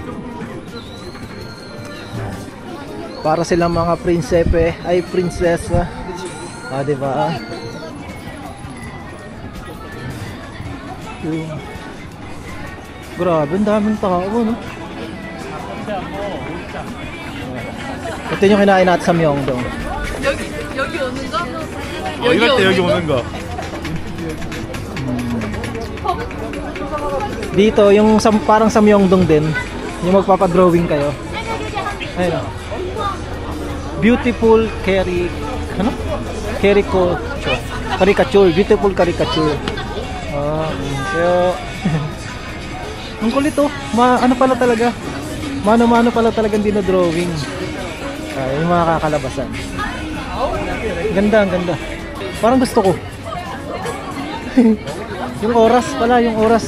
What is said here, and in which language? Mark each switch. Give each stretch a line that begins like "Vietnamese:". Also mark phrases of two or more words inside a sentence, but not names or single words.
Filipino: Para silang mga prinsepe, ay prinsesa. Ah, diba? Grabe, ang daming tao, no? Ito yung kinain natin sa Myeongdong.
Korean: 여기 오는 거? 이럴 때 여기 오는 거.
Filipino: Dito, yung parang sa Myeongdong din, yung magpapadrawing kayo. Ayun.
English: Beautiful caricature. Beautiful caricature.
Filipino: Kaya ang kulit oh. Ano pala talaga? Mano-mano pala talagang dinodrawing. Yung mga kakalabasan. Ganda, ang ganda. Parang gusto ko. Yung oras pala, yung oras.